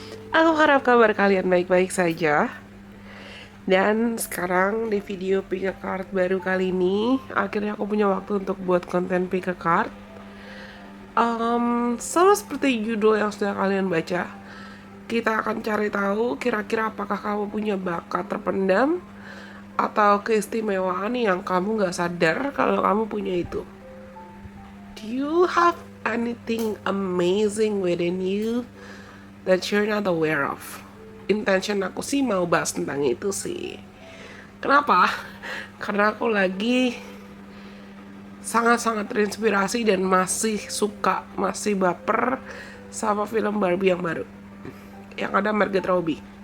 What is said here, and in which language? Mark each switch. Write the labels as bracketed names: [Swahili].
[Indonesian] Aku harap kabar kalian baik-baik saja. Dan sekarang di video pick a card baru kali ini, akhirnya aku punya waktu untuk buat konten pick a card. Sama seperti judul yang sudah kalian baca, kita akan cari tahu kira-kira apakah kamu punya bakat terpendam atau keistimewaan yang kamu gak sadar kalau kamu punya itu. [English] Do you have anything amazing within you that you're not aware of? [Indonesian] Intention aku sih mau bahas tentang itu sih. Kenapa? Karena aku lagi sangat-sangat terinspirasi dan masih suka, masih baper sama film Barbie yang baru. Yang ada Margot Robbie.